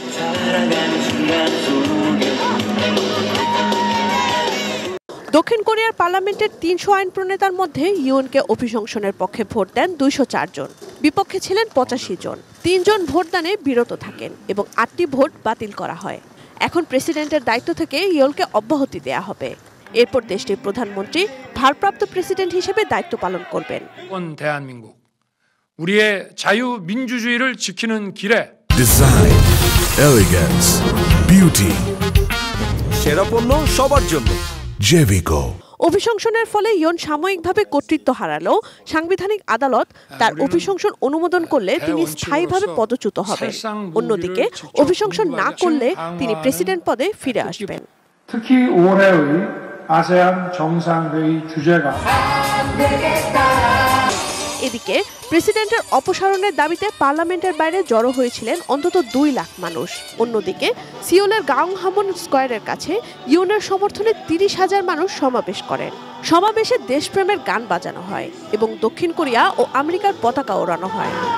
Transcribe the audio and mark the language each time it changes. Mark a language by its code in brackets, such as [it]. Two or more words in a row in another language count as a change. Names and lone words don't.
[bn] দক্ষিণ কোরিয়ার পার্লামেন্টের ৩০০ আইন প্রণেতার মধ্যে ইউনকে অভিশংসনের পক্ষে ভোট দেন ২০৪ জন, বিপক্ষে ছিলেন ৮৫ জন। ৩ জন ভোটদানে বিরত থাকেন এবং ৮টি ভোট বাতিল করা হয়। এখন প্রেসিডেন্টের দায়িত্ব থেকে ইয়োলকে অব্যাহতি দেয়া হবে। এরপর দেশটির প্রধানমন্ত্রী ভারপ্রাপ্ত প্রেসিডেন্ট হিসেবে দায়িত্ব পালন করবেন। [ko] 우리의 자유민주주의를 지키는 길에 [en] Design, elegance, beauty. [bn] সেরা পণ্য সবার জন্য Jevico. অভিশংসনের ফলে ইয়োন সাময়িকভাবে কর্তৃত্ব হারালেও সাংবিধানিক আদালত তার অভিশংসন অনুমোদন করলে তিনি স্থায়ীভাবে পদচ্যুত হবেন। অন্যদিকে অভিশংসন না করলে তিনি প্রেসিডেন্ট পদে ফিরে আসবেন। [ko] 특히 올해의 아세안 정상회의 주제가 [bn] এদিকে প্রেসিডেন্টের অপসারণের দাবিতে পার্লামেন্টের বাইরে জড়ো হয়েছিলেন অন্তত ২ লাখ মানুষ। অন্যদিকে সিওলের গাংহামন স্কয়ারের কাছে ইউনের সমর্থনে ৩০,০০০ মানুষ সমাবেশ করেন। সমাবেশে দেশপ্রেমের গান বাজানো হয় এবং দক্ষিণ কোরিয়া ও আমেরিকার পতাকা ওড়ানো হয়।